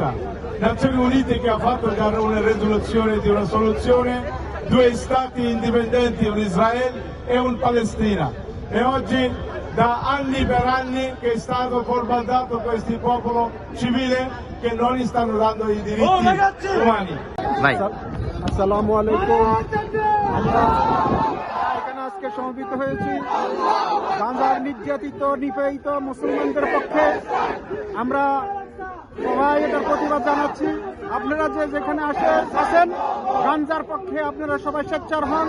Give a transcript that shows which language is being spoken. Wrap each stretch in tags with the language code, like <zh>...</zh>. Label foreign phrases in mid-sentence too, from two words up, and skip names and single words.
<it>Nazioni Unite che ha fatto già una risoluzione di una soluzione, 2 stati indipendenti, un Israele e un Palestina. E oggi da anni per anni che è stato bombardato questo popolo civile che non gli stanno dando i diritti umani.</it> <ar>السلام عليكم.</ar> <bn>আমরা এখানে আজকে সমবেত হয়েছি গাজার নির্যাতিত নিপীড়িত মুসলমানদের পক্ষে। আমরা সবাই এটার প্রতিবাদ জানাচ্ছি। আপনারা যে যেখানে আছেন গাজার পক্ষে আপনারা সবাই সোচ্চার হন।</bn>